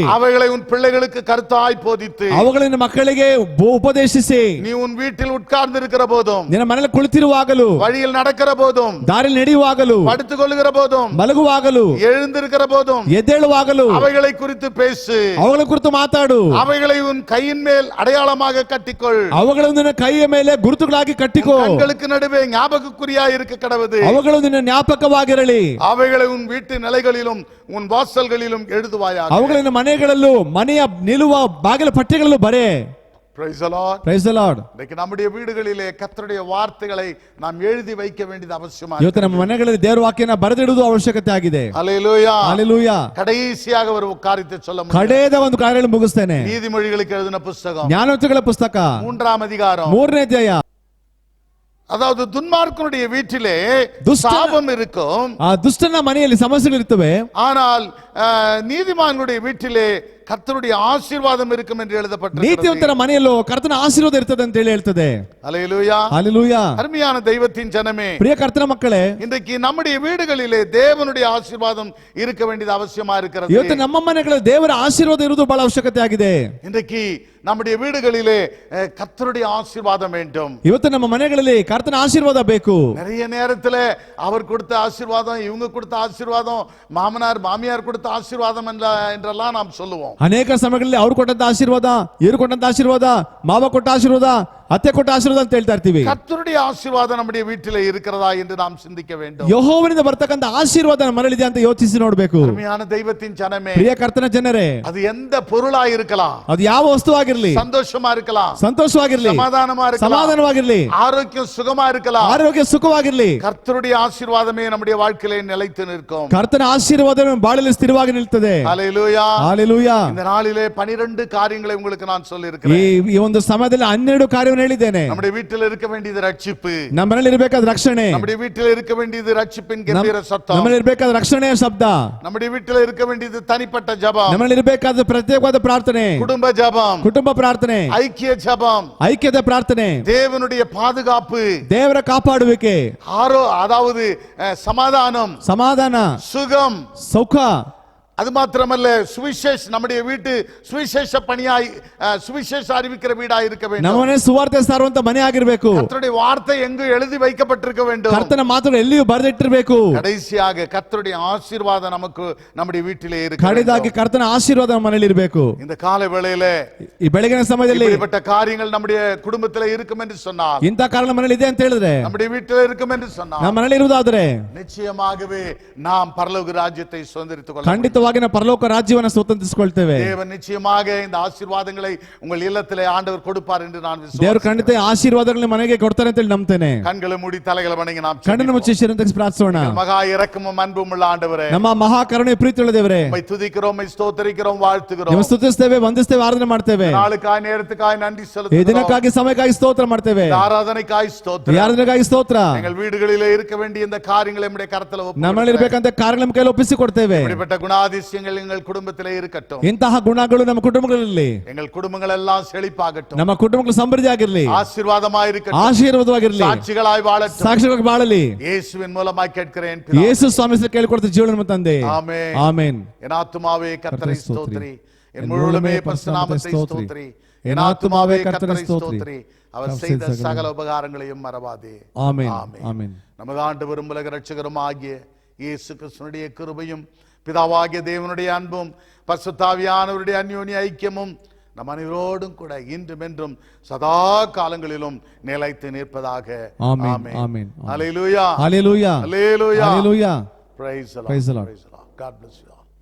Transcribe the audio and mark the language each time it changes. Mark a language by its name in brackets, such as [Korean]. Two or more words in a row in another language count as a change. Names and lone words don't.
[Tamil] அவைகளை உன் பிள்ளைகளுக்கு கருத்தாய் போதித்து [Kannada] ಅವುಗಳನ್ನು ಮಕ್ಕಳಿಗೆ ಉಪದೇಶಿಸಿ, [Tamil] நீ உன் வீட்டில் உட்கார்ந்து இருக்கிற போதும், [Kannada] ನಿನ್ನ ಮನೆಯಲ್ಲಿ ಕುಳಿತಿರುವಾಗಲೂ, [Tamil] வழியில் நடக்கிற போதும், [Kannada] ದಾರಿಯಲ್ಲಿ ನಡೆಯುವಾಗಲೂ, [Tamil] படுத்துக் கொள்ளுகிற போதும், [Kannada] ಮಲಗುವಾಗಲೂ, [Tamil] எழுந்திருக்கிற போதும் [Kannada] ಎದ್ದೇಳುವಾಗಲೂ [Tamil] அவைகளை குறித்து பேசு. [Kannada] ಅವುಗಳ ಕುರಿತು ಮಾತಾಡು. [Tamil] அவைகளை உன் கையின் மேல் அடையாளமாக கட்டிக்கொள். [Kannada] ಅವುಗಳನ್ನು ನಿನ್ನ ಕೈಯ ಮೇಲೆ ಗುರುತುಗಳಾಗಿ ಕಟ್ಟಿಕೋ. [Tamil] கண்களுக்கு நடுவே ஞாபகக்குறியா இருக்க கடவுது. [Kannada] ಅವುಗಳು ನಿನ್ನ ಜ್ಞಾಪಕವಾಗಿರಲಿ. [Tamil] அவைகளை உன் வீட்டு நிலைகளிலும் உன் வாசல்களிலும் எழுதுவாயாக. [Kannada] ಅವುಗಳನ್ನು ಮನೆಗಳಲ್ಲೂ, ಮನೆಯ ನಿಲ್ಲುವ ಬಾಗಿಲ ಪಟ್ಟಿಗಳಲ್ಲೂ ಬರೆ. [English] Praise the Lord. Praise the Lord. [Tamil] இன்னைக்கு நம்முடைய வீடுகளிலே கர்த்தருடைய வார்த்தைகளை நாம் எழுதி வைக்க வேண்டியது அவசியமா [Kannada] ಇವತ್ತು ನಮ್ಮ ಮನೆಗಳಲ್ಲಿ ದೇವರ ವಾಕ್ಯನ ಬರೆದಿಡುವುದು ಅವಶ್ಯಕತೆ ಆಗಿದೆ. [English] ஹalleluya. Hallelujah. [Tamil] கடைசியாக ஒரு காரியத்தை சொல்ல முடியும். [Kannada] ಕಡೆಯದ ಒಂದು ಕಾರ್ಯಗಳನ್ನು ಮುಗಿಸ್ತೇನೆ. [Tamil] நீதிமொழிகளுக்கு எழுதின புத்தகம் [Kannada] ಜ್ಞಾನೋಕ್ತಿಗಳ ಪುಸ್ತಕ [Tamil] 3ஆம் அதிகாரம் [Kannada] 3ನೇ ಅಧ್ಯಾಯ. [Tamil] அதாவது துன்மார்க்கனுடைய வீட்டிலே சாபம் இருக்கும், [Kannada] ದುಷ್ಟನ ಮನೆಯಲ್ಲಿ ಸಮಸ್ಯೆಗಳು ಇರ್ತವೆ. [Tamil] ஆனால் நீதிமான்களுடைய வீட்டிலே கர்த்தருடைய ஆசீர்வாதம் இருக்கும் என்று எழுதப்பட்டிருக்கிறது. [Kannada] ನೀತಿವಂತರ ಮನೆಯಲ್ಲೂ ಕರ್ತನ ಆಶೀರ್ವಾದ ಇರ್ತದೆ ಅಂತ ಹೇಳ್ತದೆ. [English] ஹalleluya. ஹalleluya. [Tamil] அருமையான தெய்வத்தின் ஜனமே, [Kannada] ಪ್ರಿಯ ಕರ್ತನ ಮಕ್ಕಳೇ, [Tamil] இன்றைக்கு நம்முடைய வீடுகளிலே தேவனுடைய ஆசீர்வாதம் இருக்க வேண்டியது அவசியமா இருக்கிறது. [Kannada] ಇವತ್ತು ನಮ್ಮ ಮನೆಗಳಲ್ಲಿ ದೇವರ ಆಶೀರ್ವಾದ ಇರುವುದು ಬಹಳ ಅವಶ್ಯಕತೆ ಆಗಿದೆ. [Tamil] இன்றைக்கு நம்முடைய வீடுகளிலே கர்த்தருடைய ஆசீர்வாதம் வேண்டும். [Kannada] ಇವತ್ತು ನಮ್ಮ ಮನೆಗಳಲ್ಲಿ ಕರ್ತನ ಆಶೀರ್ವಾದ ಬೇಕು. [Tamil] நிறைய நேரத்துல அவர் கொடுத்த ஆசீர்வாதம், இவங்க கொடுத்த ஆசீர்வாதம், மாமனார் மாமியார் கொடுத்த ஆசீர்வாதம் என்றெல்லாம் நாம் சொல்லுவோம். [Kannada] ಅನೇಕ ಸಮಯಗಳಲ್ಲಿ ಅವರು ಕೊಟ್ಟಂತ ಆಶೀರ್ವಾದ, ಇವರು ಕೊಟ್ಟಂತ ಆಶೀರ್ವಾದ, ಮಾವ ಕೊಟ್ಟ ಆಶೀರ್ವಾದ, ಅತ್ತೆ ಕೊಟ್ಟ ಆಶೀರ್ವಾದ ಅಂತ ಹೇಳ್ತಾ ಇರ್ತೀವಿ. [Tamil] கர்த்தருடைய ஆசீர்வாதம் நம்முடைய வீட்டிலே இருக்கிறதா என்று நாம் சிந்திக்க வேண்டும். [Kannada] ಯೆಹೋವನಿಂದ ಬರ್ತಕ್ಕಂತ ಆಶೀರ್ವಾದ ನಮ್ಮ ಮನೆಯಲ್ಲಿದೆ ಅಂತ ಯೋಚಿಸಿ ನೋಡಬೇಕು. [Tamil] அருமையான தெய்வத்தின் ஜனமே, [Kannada] ಪ್ರಿಯ ಕರ್ತನ ಜನರೇ, [Tamil] அது எந்த பொருளா இருக்கலாம், [Kannada] ಅದು ಯಾವ ವಸ್ತುವಾಗಿರಲಿ, [Tamil] சந்தோஷமா இருக்கலாம், [Kannada] ಸಂತೋಷವಾಗಿರಲಿ, [Tamil] சமாதானமா இருக்கலாம், [Kannada] ಸಮಾಧಾನವಾಗಿರಲಿ, [Tamil] ஆரோக்கியம் சுகமா இருக்கலாம், [Kannada] ಆರೋಗ್ಯ ಸುಖವಾಗಿರಲಿ, [Tamil] கர்த்தருடைய ஆசீர்வாதமே நம்முடைய வாழ்க்கையிலே நிலைத்து நிற்கும். [Kannada] ಕರ್ತನ ಆಶೀರ್ವಾದ ನಮ್ಮ ಬಾಳಲ್ಲಿ ಸ್ಥಿರವಾಗಿ ನಿಲ್ತದೆ. [English] ஹalleluya. ಹalleluya. [Tamil] இந்த நாளிலே 12 காரியங்களை உங்களுக்கு நான் சொல்லி இருக்கிறேன். [Kannada] ಈ ಒಂದು ಸಮಯದಲ್ಲಿ 12 ಕಾರ್ಯವನ್ನು ಹೇಳಿದ್ದೇನೆ. [Tamil] நம்முடைய வீட்டில் இருக்க வேண்டியது ரட்சிப்பு, [Kannada] ನಮ್ಮ ಮನೆಯಲ್ಲಿ ಇರಬೇಕಾದ ರಕ್ಷಣೆ, [Tamil] நம்முடைய வீட்டில் இருக்க வேண்டியது ரட்சிப்பின் கம்பீர சத்தம், [Kannada] ನಮ್ಮಲ್ಲಿ ಇರಬೇಕಾದ ರಕ್ಷಣೆಯ ಶಬ್ದ, [Tamil] நம்முடைய வீட்டில் இருக்க வேண்டியது தனிப்பட்ட ஜெபம், [Kannada] ನಮ್ಮಲ್ಲಿ ಇರಬೇಕಾದ ಪ್ರತ್ಯೇಕವಾದ ಪ್ರಾರ್ಥನೆ, [Tamil] குடும்ப ஜெபம், [Kannada] ಕುಟುಂಬ ಪ್ರಾರ್ಥನೆ, [Tamil] ஐக்கிய ஜெபம், [Kannada] ಐಕ್ಯದ ಪ್ರಾರ್ಥನೆ, [Tamil] தேவனுடைய பாதுகாப்பு, [Kannada] ದೇವರ ಕಾಪಾಡುವಿಕೆ, [Tamil] அதாவது சமாதானம், [Kannada] ಸಮಾಧಾನ, [Tamil] சுகம், [Kannada] ಸೌಖ, [Tamil] அது மாத்திரமல்ல சுவிசேஷ நம்முடைய வீட்டு சுவிசேஷ பணியாய் சுவிசேஷ அறிவிக்கிற வீடாய் இருக்க வேண்டும். [Kannada] ನಮ್ಮನೆ ಸುವಾರ್ತೆ ಸಾರುವಂತ ಮನೆ ಆಗಿರಬೇಕು. [Tamil] கர்த்தருடைய வார்த்தை எங்கு எழுதி வைக்கப்பட்டிருக்க வேண்டும். [Kannada] ಕರ್ತನ ಮಾತುಗಳು ಎಲ್ಲಿಯೂ ಬರೆದಿಟ್ಟಿರಬೇಕು. [Tamil] கடைசியாக கர்த்தருடைய ஆசீர்வாதம் நமக்கு நம்முடைய வீட்டிலே இருக்க வேண்டும். [Kannada] ಕಡೆದಾಗಿ ಕರ್ತನ ಆಶೀರ್ವಾದ ನಮ್ಮ ಮನೆಯಲ್ಲಿ ಇರಬೇಕು. [Tamil] இந்த காலை வேளையிலே [Kannada] ಈ ಬೆಳಗಿನ ಸಮಯದಲ್ಲಿ [Tamil] இப்படிப்பட்ட காரியங்கள் நம்முடைய குடும்பத்திலே இருக்கும் என்று சொன்னால், [Kannada] ಇಂಥ ಕಾರಣ ನಮ್ಮ ಮನೆಯಲ್ಲಿ ಇದೆ ಅಂತ ಹೇಳಿದ್ರೆ, [Tamil] நம்முடைய வீட்டிலே இருக்கும் என்று சொன்னால், [Kannada] ನಮ್ಮ ಮನೆಯಲ್ಲಿ ಇರುವುದಾದ್ರೆ [Tamil] நிச்சயமாகவே நாம் பரலோக ராஜ்யத்தை சுதந்தரித்துக் கொள்ள [Kannada] ಖಂಡಿತವಾಗಿ ನಾವು ಪರಲೋಕ ರಾಜ್ಯವನ್ನು ಸ್ವತಂತ್ರಿಸಿಕೊಳ್ತೇವೆ. [Tamil] தேவன் நிச்சயமாக இந்த ஆசீர்வாதங்களை உங்கள் இல்லத்திலே ஆண்டவர் கொடுப்பார் என்று நான் [Kannada] ದೇವರು [Tamil] விசுவாசிக்கிறேன். [Kannada] ಖಂಡಿತ ಆಶೀರ್ವಾದಗಳನ್ನ ಮನೆಗೆ ಕೊಡ್ತಾರೆ ಅಂತ ಹೇಳಿ ನಂಬ್ತೇನೆ. [Tamil] கண்களை மூடி தலைகளை வணங்கி நாம் [Kannada] ಕಣ್ಣನ್ನು ಮುಚ್ಚಿ ಶಿರನ್ನು ತೆಗೆಸಿ ಪ್ರಾರ್ಥಿಸೋಣ. [Tamil] மகா இரக்கமும் அன்பும் உள்ள ஆண்டவரே, [Kannada] ನಮ್ಮ ಮಹಾ ಕರುಣೆ ಪ್ರೀತಿಯುಳ್ಳ ದೇವರೇ, [Tamil] உம்மை துதிக்கிறோம், உம்மை ஸ்தோத்திரிக்கிறோம், வாழ்த்துகிறோம். [Kannada] ನಿಮ್ಮ ಸ್ತುತಿಸ್ತೇವೆ, ವಂದಿಸ್ತೇವೆ, ಆರಾಧನೆ ಮಾಡ್ತೇವೆ. [Tamil] நாளுக்காய் நேரத்துக்காய் நன்றி [Kannada] ಈ [Tamil] செலுத்துகிறோம். [Kannada] ದಿನಕ್ಕಾಗಿ ಸಮಯಕ್ಕಾಗಿ ಸ್ತೋತ್ರ ಮಾಡ್ತೇವೆ. [Tamil] ஆராதனைக்காய் [Kannada] ಈ [Tamil] ஸ்தோத்திரம். [Kannada] ಆರಾಧನೆಗಾಗಿ ಸ್ತೋತ್ರ. [Tamil] எங்கள் வீடுகளிலே இருக்க வேண்டிய இந்த காரியங்களை நம்முடைய கரத்தில் [Kannada] ನಮ್ಮಲ್ಲಿ ಇರಬೇಕಂತ ಕಾರ್ಯಗಳ ನಮ್ಮ ಕೈಯಲ್ಲಿ ಒಪ್ಪಿಸಿ ಕೊಡ್ತೇವೆ. [Tamil] இப்படிப்பட்ட குணாதிசயங்கள் எங்கள் குடும்பத்திலே இருக்கட்டும். [Kannada] ಇಂತಹ ಗುಣಗಳು ನಮ್ಮ ಕುಟುಂಬಗಳಲ್ಲಿ, [Tamil] எங்கள் குடும்பங்கள் எல்லாம் செழிப்பாகட்டும். [Kannada] ನಮ್ಮ ಕುಟುಂಬಗಳು ಸಮೃದ್ಧಿ ಆಗಿರಲಿ, [Tamil] ஆசீர்வாதமாய் இருக்கட்டும். [Kannada] ಆಶೀರ್ವಾದವಾಗಿರಲಿ, [Tamil] சாட்சிகளாய் வாழட்டும். [Kannada] ಸಾಕ್ಷಿಗಳಾಗಿ ಬಾಳಲಿ. [Tamil] இயேசுவின் மூலமாய் கேட்கிறேன். [Kannada] ಯೇಸು ಸ್ವಾಮಿ ಹೆಸರಲ್ಲಿ ಕೇಳಿಕೊಡ್ತ ಜೀವನ ನಮ್ಮ ತಂದೆ. [Tamil] ஆமென். [Kannada] ಆಮೆನ್. [Tamil] என் ஆத்துமாவே கர்த்தரை ஸ்தோத்திரி, என் முழுமே பரிசுத்த நாமத்தை ஸ்தோத்திரி, என் ஆத்துமாவே கர்த்தரை ஸ்தோத்திரி, அவர் செய்த சகல உபகாரங்களையும் மறவாதே. ஆமென். ஆமென். நமது ஆண்டவரும் உலக இரட்சகரும் ஆகிய இயேசு கிறிஸ்துவினுடைய கிருபையும் பிதாவாகிய தேவனுடைய அன்பும் பரிசுத்த ஆவியானவருடைய அந்யோன்ய ஐக்கியமும் நம் அனைவரோடும் கூட இன்றும் என்றும் சதா காலங்களிலும் நிலைத்து நிற்பதாக. ஆமென். ஆமென். ஹல்லேலூயா. ஹல்லேலூயா. ஹல்லேலூயா. ஹல்லேலூயா. [English] Praise the Lord. Praise the Lord. Praise the Lord. God bless you all.